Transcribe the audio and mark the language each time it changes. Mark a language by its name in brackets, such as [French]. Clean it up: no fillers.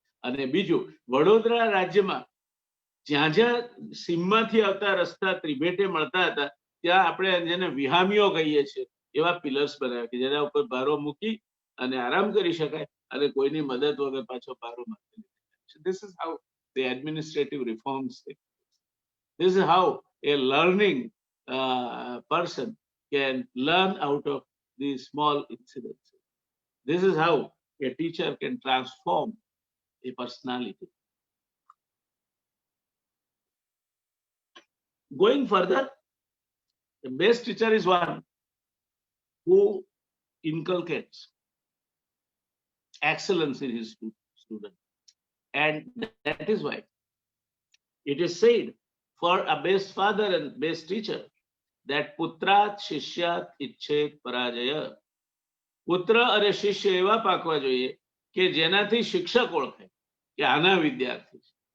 [Gujarati] અને બીજું, વડોદરા રાજ્યમાં જ્યાં જ્યાં સીમમાંથી આવતા રસ્તા ત્રિભેટે મળતા હતા ત્યાં આપણે જેને વિહામીઓ કહીએ છીએ એવા પિલર્સ બનાવ્યા કે જેના ઉપર ભારો મૂકી અને આરામ કરી શકાય અને કોઈની મદદ વગર પાછો ભારો માથે. [English] This is how the administrative reforms take place. This is how a learning person can learn out of these small incidents. This is how a teacher can transform a personality. Going further, the best teacher is one who inculcates excellence in his student. And that is why it is said for a best father and best teacher that [Sanskrit] putrat shishyat ichet parajaya. [Gujarati] પુત્ર અને શિષ્ય એવા પાકવા જોઈએ કે જેનાથી શિક્ષક ઓળખે કે આના વિદ્યાર્થી છે.